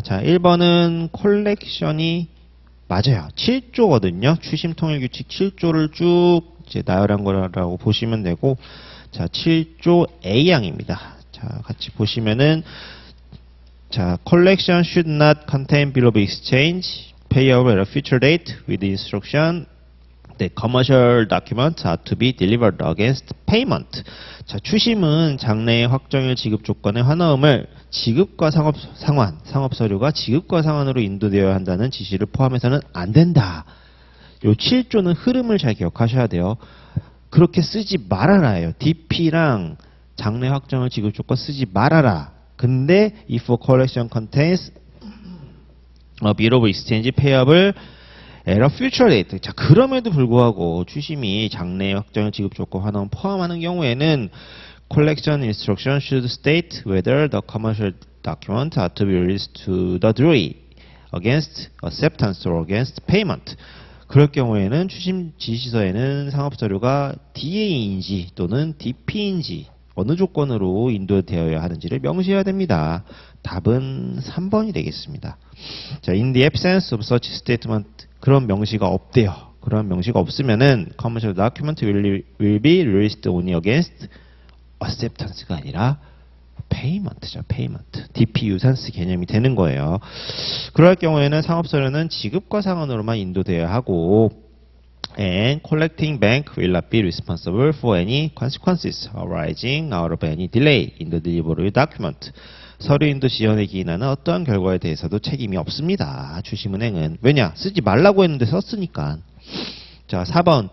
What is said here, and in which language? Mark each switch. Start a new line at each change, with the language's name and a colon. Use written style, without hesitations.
Korean: 자, 1번은 콜렉션이 맞아요. 7조거든요. 추심 통일 규칙 7조를 쭉 이제 나열한 거라고 보시면 되고, 자, 7조 A항입니다. 자, 같이 보시면은, 자,
English: collection should not contain bill of exchange payable at a future date with instruction that commercial documents are to be delivered against payment.
Korean: 자, 추심은 장래의 확정일 지급 조건의 환화음을 지급과 상업 서류가 지급과 상환으로 인도되어야 한다는 지시를 포함해서는 안 된다. 요 7조는 흐름을 잘 기억하셔야 돼요. 그렇게 쓰지 말아라예요. DP랑 장래 확정일 지급 조건 쓰지 말아라. 근데
English: if a collection contains a bill of exchange payable at a future date.
Korean: 자, 그럼에도 불구하고 추심이 장래 확정일 지급 조건 환원 포함하는 경우에는
English: collection instruction should state whether the commercial documents are to be released to the drawee against acceptance or against payment.
Korean: 그럴 경우에는 추심 지시서에는 상업 서류가 DA인지 또는 DP인지 어느 조건으로 인도되어야 하는지를 명시해야 됩니다. 답은 3번이 되겠습니다.
English: 자, in the absence of such statement,
Korean: 그런 명시가 없대요. 그런 명시가 없으면은
English: commercial document will be released only against acceptance가
Korean: 아니라
English: payment죠. payment.
Korean: DP 유산스 개념이 되는 거예요. 그럴 경우에는 상업서류는 지급과 상환으로만 인도되어야 하고,
English: and collecting bank will not be responsible for any consequences arising out of any delay in the delivery document.
Korean: 서류 인도 지연에 기인하는 어떠한 결과에 대해서도 책임이 없습니다. 추심은행은. 왜냐? 쓰지 말라고 했는데 썼으니까. 자, 4번.